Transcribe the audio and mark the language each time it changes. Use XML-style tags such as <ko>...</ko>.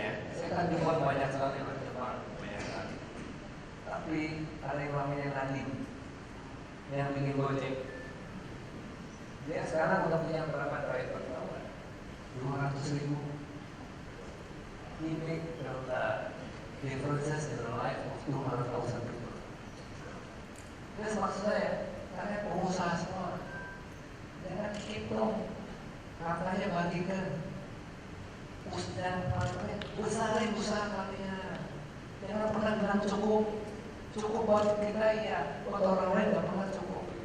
<id>Saya kan buat banyak sekali berkembang, banyak sekali. Tapi ada yang namanya Nadiem, yang bikin Gojek. Dia sekarang udah punya berapa driver? 200.000.</id> <en>He make the differences in the life of 200,000 people.</en> <id>Terus maksud saya, karena pengusaha semua, jangan hitung, katanya bagikan, dan besarin usaha kalian. Jangan pernah bilang cukup buat kita ya, buat orang lain nggak pernah cukup.</id>